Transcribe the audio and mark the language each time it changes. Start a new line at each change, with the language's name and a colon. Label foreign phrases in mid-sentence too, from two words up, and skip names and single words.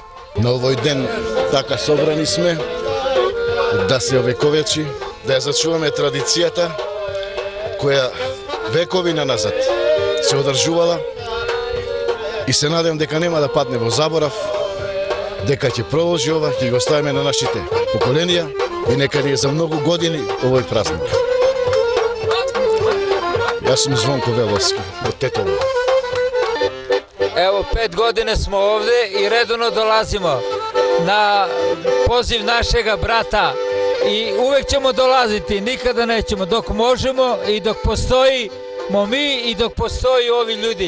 Macedonian: На овој ден така собрани сме да се овековечи, да ја зачуваме традицијата која векови назад се одржувала и се надевам дека нема да падне во заборав, дека ќе продолжи ова, ќе го оставиме на нашите поколенија и нека ни е за многу години овој празник. Јас сум Звонко Веловски од Тетово.
Serbian: Evo 5 godine smo ovde i redovno dolazimo na poziv našega brata i uvek ćemo dolaziti, nikada nećemo, dok možemo i dok postojimo mi i dok postoji ovi ljudi.